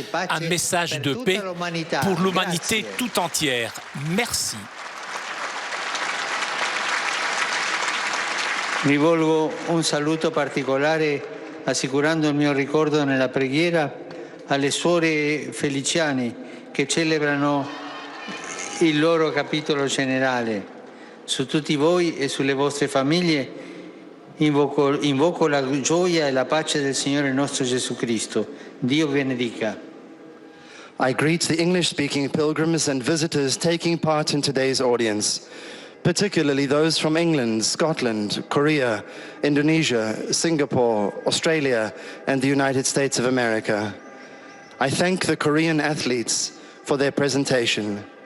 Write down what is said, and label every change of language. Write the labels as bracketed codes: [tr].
[fr] Un message de paix pour l'humanité tout entière. Merci. [it] Rivolgo un saluto particolare, assicurando il mio ricordo nella preghiera alle suore Feliciani che celebrano il loro capitolo generale. Su tutti voi e sulle vostre famiglie invoco la gioia e la pace del Signore nostro Gesù Cristo. Dio benedica. [en] I greet the English-speaking pilgrims and visitors taking part in today's audience, particularly those from England, Scotland, Korea, Indonesia, Singapore, Australia, and the United States of America. I thank the Korean athletes for their presentation.